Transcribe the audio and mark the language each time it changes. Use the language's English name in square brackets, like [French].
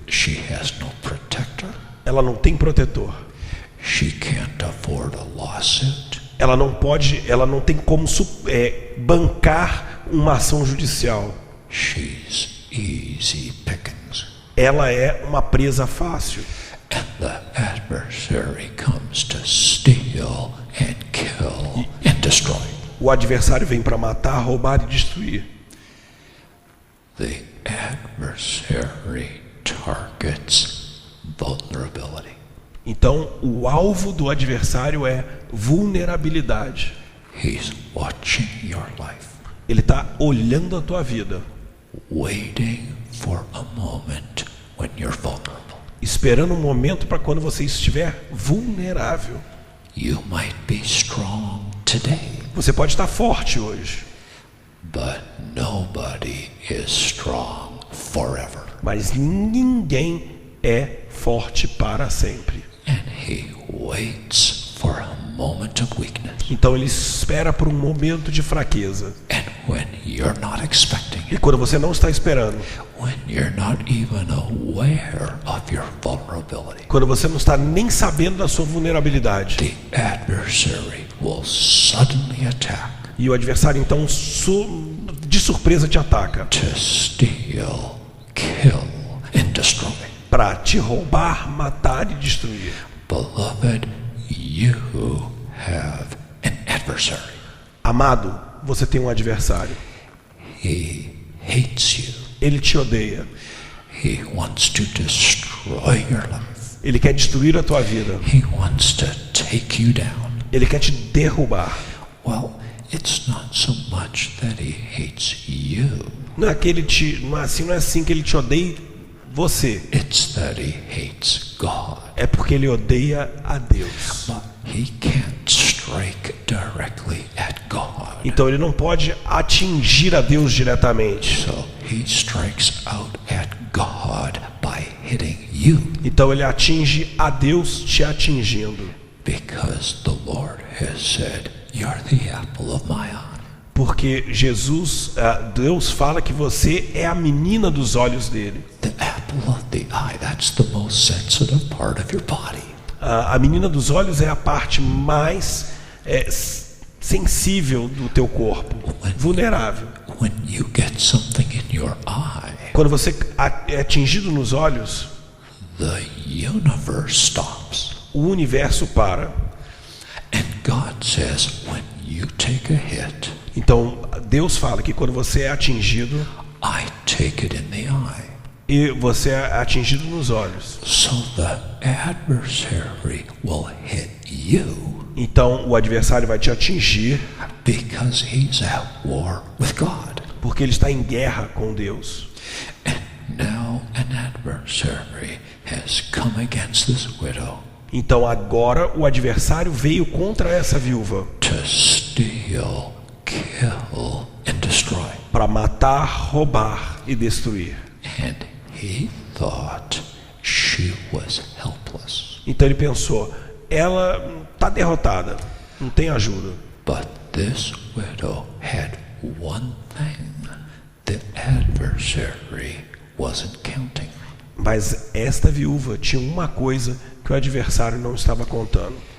[English] she has no protector. [Portuguese] ela não tem protetor. [English] She can't afford a lawsuit. [Portuguese] Ela não tem como bancar uma ação judicial. [English] She's easy pickings. [Portuguese] Ela é uma presa fácil. [English] And the adversary comes to steal and kill and destroy. [Portuguese] O adversário vem para matar, roubar e destruir. [English] The adversary targets vulnerability. [Portuguese] Então, o alvo do adversário é vulnerabilidade. [English] He's watching your life. [Portuguese] Ele está olhando a tua vida, [English] waiting for a moment when you're vulnerable. [Portuguese] esperando um momento para quando você estiver vulnerável. [English] You might be strong today, [Portuguese] Você pode estar forte hoje, [English] but nobody is strong forever. [Portuguese] mas ninguém é forte para sempre. [English] And he waits for a moment of weakness. [Portuguese] Então ele espera por um momento de fraqueza. [English] And when you're not expecting [Portuguese] E [English] it, [Portuguese] quando você não está esperando, [English] when you're not even aware of your vulnerability, [Portuguese] quando você não está nem sabendo da sua vulnerabilidade, [English] the adversary will suddenly attack [Portuguese] e o adversário então de surpresa te ataca [English] to steal, kill, and destroy. [Portuguese] para te roubar, matar e destruir. [English] Beloved, you have an adversary. [Portuguese] Amado, você tem um adversário. [English] He hates you. [Portuguese] Ele te odeia. [English] He wants to destroy your life. [Portuguese] Ele quer destruir a tua vida. [English] He wants to take you down. [Portuguese] Ele quer te derrubar. [English] Well, it's not so much that he hates you. [Portuguese] Não é assim que ele te odeia você. [English] It's that he hates God. [Portuguese] É porque ele odeia a Deus. [English] But he can't strike directly at God. [Portuguese] Então ele não pode atingir a Deus diretamente. [English] So he strikes out at God by hitting you. [Portuguese] Então ele atinge a Deus te atingindo. [English] Because the Lord has said, you're the apple of my eye. [Portuguese] Porque Deus fala que você é a menina dos olhos dele. [English] The apple of the eye, that's the most sensitive part of your body. [Portuguese] A menina dos olhos é a parte mais sensível do teu corpo, vulnerável. [English] When you get something in your eye, [Portuguese] Quando você é atingido nos olhos, [English] the universe stops. [Portuguese] o universo para. [English] And God says, when you take a hit, [Portuguese] Então Deus fala que quando você é atingido, [English] I take it in the eye. [Portuguese] e você é atingido nos olhos, [English] So the adversary will hit you [Portuguese] então o adversário vai te atingir [English] because he's at war with God. [Portuguese] porque ele está em guerra com Deus. [English] And now an adversary has come against this widow [Portuguese] Então agora o adversário veio contra essa viúva [English] to steal, kill, and destroy. [Portuguese] para matar, roubar e destruir. [English] And he thought she was helpless. [Portuguese] Então ele pensou, ela está derrotada, não tem ajuda. [English] But this widow had one thing the adversary wasn't counting. [Portuguese] Mas esta viúva tinha uma coisa que o adversário não estava contando.